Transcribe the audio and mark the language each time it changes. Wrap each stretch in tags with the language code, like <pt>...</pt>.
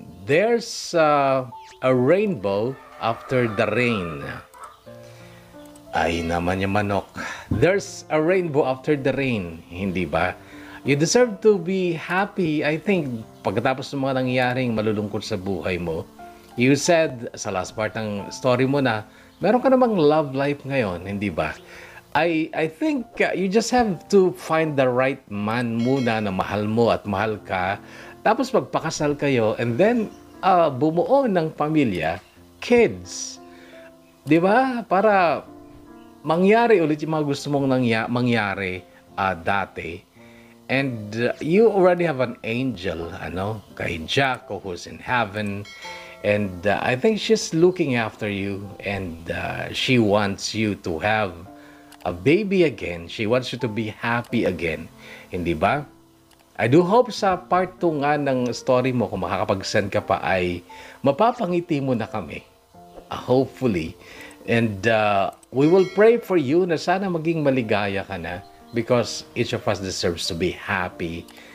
<en>There's a rainbow after the rain.</en> <tl>Ay naman yung manok.</tl> <en>There's a rainbow after the rain.</en> <tl>Hindi ba?</tl> <en>You deserve to be happy, I think,</en> <tl>pagkatapos ng mga nangyaring malulungkot sa buhay mo.</tl> <en>You said</en> <tl>sa last part ng story mo na meron ka namang love life ngayon, hindi ba?</tl> <en>I think you just have to find the right man</en> <tl>muna na mahal mo at mahal ka. Tapos magpakasal kayo and then bumuo ng pamilya, kids. Di ba? Para mangyari ulit yung mga gusto mong mangyari dati.</tl> <en>And you already have an angel, kay Jaco who's in heaven. And I think she's looking after you and she wants you to have a baby again. She wants you to be happy again.</en> <tl>Hindi ba?</tl> <en>I do hope</en> <tl>sa part 2 nga ng story mo, kung makakapag-send ka pa, ay mapapangiti mo na kami.</tl> <en>Hopefully. And we will pray for you</en> <tl>na sana maging maligaya ka na</tl> <en>because each of us deserves to be happy.</en>